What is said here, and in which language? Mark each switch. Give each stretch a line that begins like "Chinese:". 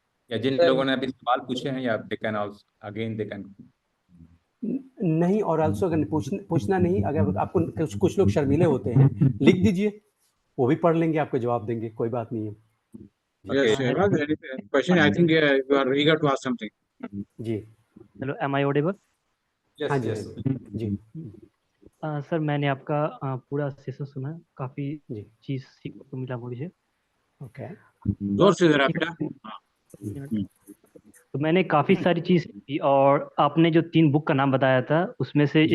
Hindi: या जिन लोगों ने अभी सवाल पूछे हैं, या
English: They can again they can.
Hindi: नहीं, और आल्सो अगर पूछना नहीं, अगर आपको कुछ लोग शर्मीले होते हैं, लिख दीजिए, वो भी पढ़ लेंगे, आपको जवाब देंगे, कोई बात नहीं है।
English: Okay, Yes, Shehbaz, any question? I think you are eager to ask something.
Hindi: Ji,
English: Hello, am I audible?
Hindi: हाँ
English: yes
Hindi: जी, हाँ
English: Yes.
Hindi: जी, जी, सर, मैंने आपका पूरा सेशन सुना, काफ़ी जी, चीज़ सीखने को मिला मुझे।
English: okay,
Hindi: जोर से जरा एक बेटा। मिनट। तो मैंने काफ़ी सारी चीज़ सीखी, और आपने जो 3 बुक का नाम बताया था, उसमें से